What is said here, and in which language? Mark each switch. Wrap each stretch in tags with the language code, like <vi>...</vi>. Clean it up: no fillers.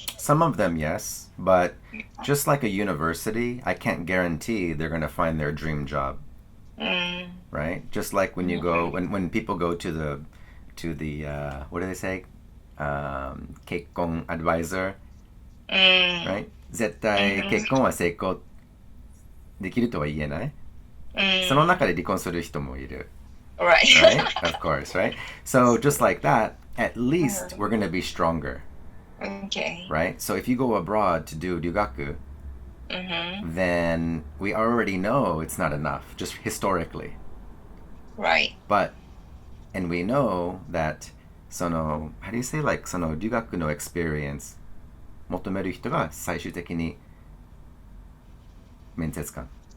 <en>Some of them, yes, but just like a university, I can't guarantee they're going to find their dream job. right? Just like when you go, when people go to the what do they say? 結婚 advisor, right?</en> <ja>絶対結婚は成功できるとは言えない。その中で離婚する人もいる。</ja> <en>Right. Right? Of course, right? So just like that, at least we're going to be stronger. Okay. Right? So if you go abroad to do ryugaku, then we already know it's not enough, just historically. Right. But, and we know that, how do you say, like,</en> <ja>その留学の</ja> <en>experience</en> <ja>求める人が最終的に面接官。</ja>